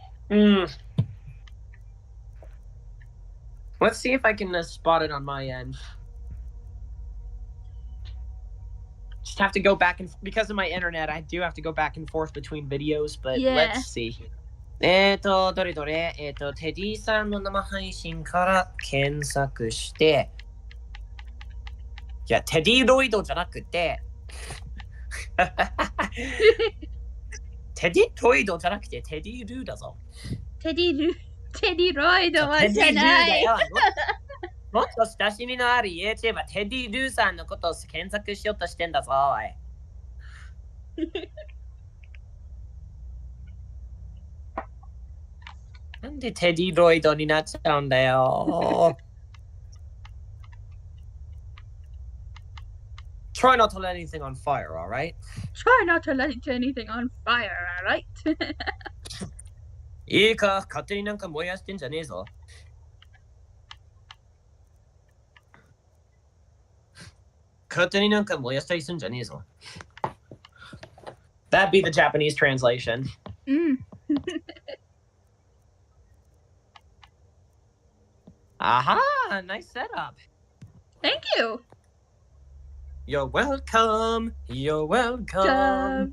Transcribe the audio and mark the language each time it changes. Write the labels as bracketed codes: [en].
[en] Let's see if I can spot it on my end. Just have to go back and because of my internet, I do have to go back and forth between videos, but let's see. [ja] どれどれ、テディさんの生配信から検索して、いや、テディロイドじゃなくて、テディロイドじゃなくて、テディルーだぞ。テディロイドはじゃない。もっと親しみのある YouTuber テディルーさんのことを検索しようとしてんだぞ、おい。なんでテディロイドになっちゃうんだよ。 [en] Try not to let anything on fire, alright? Try not to let anything on fire, alright? [ja] いいか、勝手になんか燃やしてんじゃねえぞ。勝手になんか燃やしたりすんじゃねえぞ。 [en] That'd be the Japanese translation. Aha! Nice setup. Thank you. You're welcome. You're welcome.